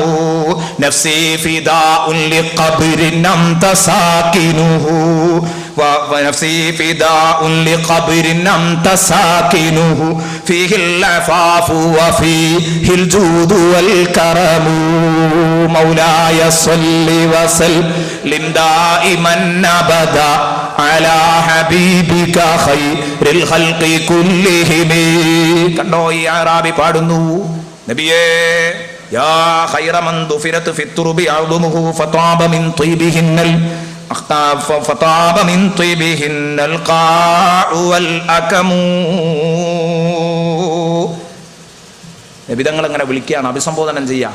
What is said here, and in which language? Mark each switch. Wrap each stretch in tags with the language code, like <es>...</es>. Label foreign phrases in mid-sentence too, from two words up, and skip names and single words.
<ar>نفسي فداء لقبر أنت ساكنه ونفسي فداء لقبر أنت ساكنه فيه العفاف وفيه الجود والكرم مولاي صل وسلم دائما أبدا على حبيبك خير الخلق كلهم.</ar> <ml>കണ്ടോ ഈ അറാബി പാടുന്നു, നബിയേ</ml> <ar>يا خير من دفنت في الترب أعظمه فطاب من طيبهن فطاب من طيبهن القاع والأكم.</ar> <ml>നബി തങ്ങൾ അങ്ങനെ വിളിക്കുകയാണ്, അഭിസംബോധനം ചെയ്യാം.</ml>